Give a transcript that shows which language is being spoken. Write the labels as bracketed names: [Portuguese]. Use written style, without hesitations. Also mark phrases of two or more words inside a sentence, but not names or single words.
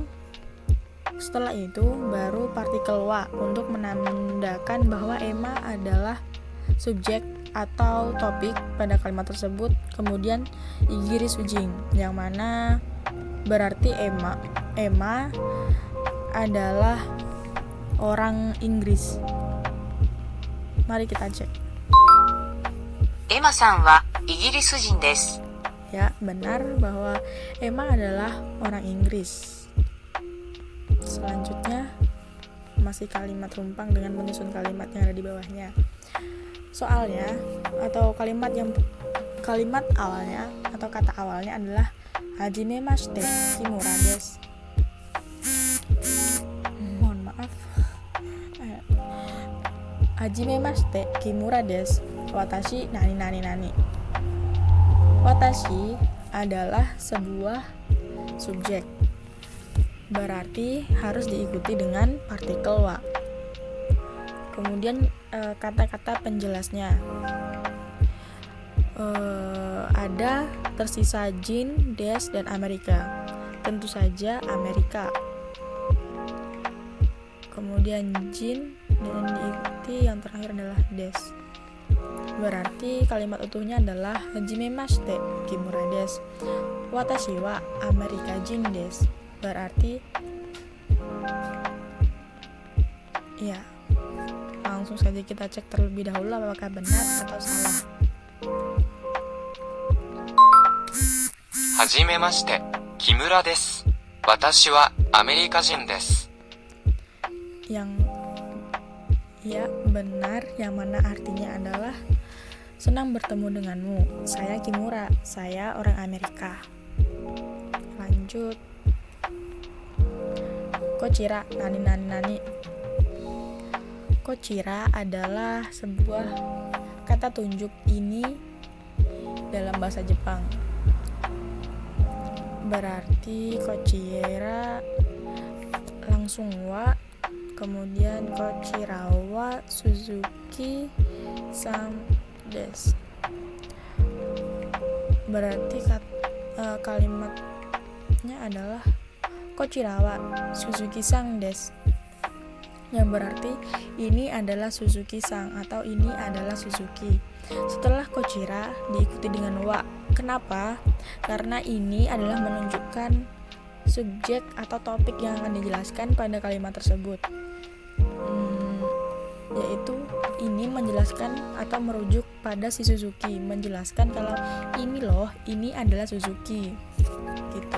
[Indonesian] Setelah itu baru partikel wa untuk menandakan bahwa ema adalah subjek atau topik pada kalimat tersebut. Kemudian [Japanese] イギリス人, [Indonesian] yang mana berarti ema adalah orang Inggris. Mari kita cek. [Japanese] エマさんはイギリス人です。 [Indonesian] Ya, benar bahwa Emma adalah orang Inggris. Selanjutnya masih kalimat rumpang dengan menyusun kalimat yang ada di bawahnya. Soalnya atau kalimat awalnya atau kata awalnya adalah [Japanese] はじめまして 木村 です. [Indonesian] Mohon maaf. [Japanese] はじめまして 木村 です. 私 何. [Indonesian] Watashi adalah sebuah subjek, berarti harus diikuti dengan partikel wa. Kemudian kata-kata penjelasnya ada tersisa jin, des, dan Amerika. Tentu saja Amerika. Kemudian jin dan diikuti yang terakhir adalah des. Berarti kalimat utuhnya adalah [Japanese] はじめまして 木村 です. 私 は アメリカ 人 です. [Indonesian] Berarti ya, langsung saja kita cek terlebih dahulu apakah benar atau salah. [Japanese] はじめまして、木村です。私はアメリカ人です。 [Indonesian] Yang ya benar, yang mana artinya adalah senang bertemu denganmu. Saya Kimura, saya orang Amerika. Lanjut. [Japanese] こちら、何. [Indonesian] Kochira adalah sebuah kata tunjuk ini dalam bahasa Jepang. Berarti kochira langsung wa, kemudian [Japanese] こちらは 鈴木 さん です. [Indonesian] Berarti kalimatnya adalah [Japanese] こちらは 鈴木 さん です, [Indonesian] yang berarti ini adalah Suzuki sang atau ini adalah Suzuki. Setelah kochira diikuti dengan wa. Kenapa? Karena ini adalah menunjukkan subjek atau topik yang akan dijelaskan pada kalimat tersebut, yaitu ini menjelaskan atau merujuk pada si Suzuki, menjelaskan kalau ini loh, ini adalah Suzuki gitu.